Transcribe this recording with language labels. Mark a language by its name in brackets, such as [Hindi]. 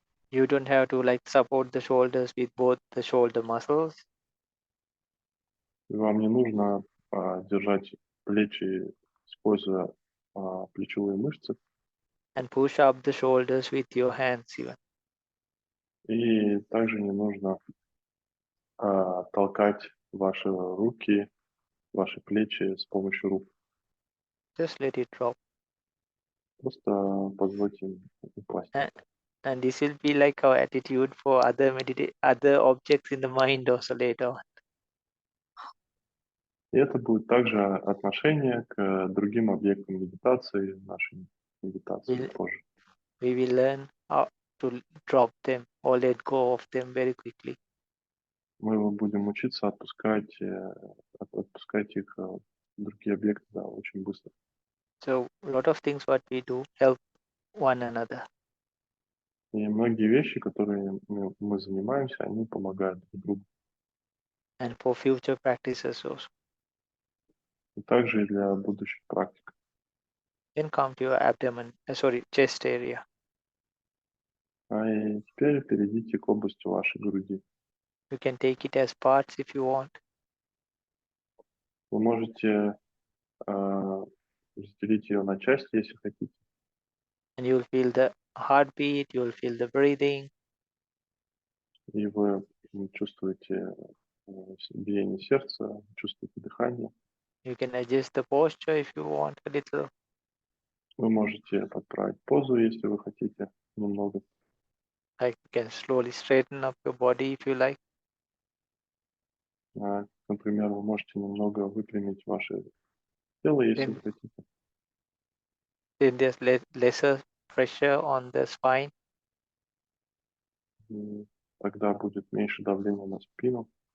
[English] You don't have to like support the shoulders with both the shoulder muscles. [Russian] И вам не нужно держать плечи, используя плечевые мышцы. [English] And push up the shoulders with your hands even. [Russian] И также не нужно толкать ваши руки, ваши плечи с помощью рук. [English] Just let it drop. [Russian] Просто позвольте им упасть. [English] And this will be like our attitude for other objects in the mind also later on. [Russian] И это будет также отношение к другим объектам медитации, нашей медитации позже. [English] We will learn how to drop them or let go of them very quickly. [Russian] Мы будем учиться отпускать их другие объекты, да, очень быстро. [English] So a lot of things what we do help one another. [Russian] И многие вещи, которые мы занимаемся, они помогают друг другу. [English] And for future practices also. [Russian] И также и для будущих практик. [English] Then come to your chest area. [Russian] И теперь перейдите к области вашей груди. [English] You can take it as parts if you want. [Russian] Вы можете разделить ее на части, если хотите. [English] And you will feel the heartbeat, you will feel the breathing. [Russian] И вы чувствуете биение сердца, чувствуете дыхание. [English] You can adjust the posture if you want a little. [Russian] Вы можете подправить позу, если вы хотите, немного. [English] Like you can slowly straighten up your body if you like. [Russian] Например, вы можете немного выпрямить ваше тело, если вы хотите. [English] Then there's lesser pressure on the spine. [Russian] И тогда будет меньше давления на спину.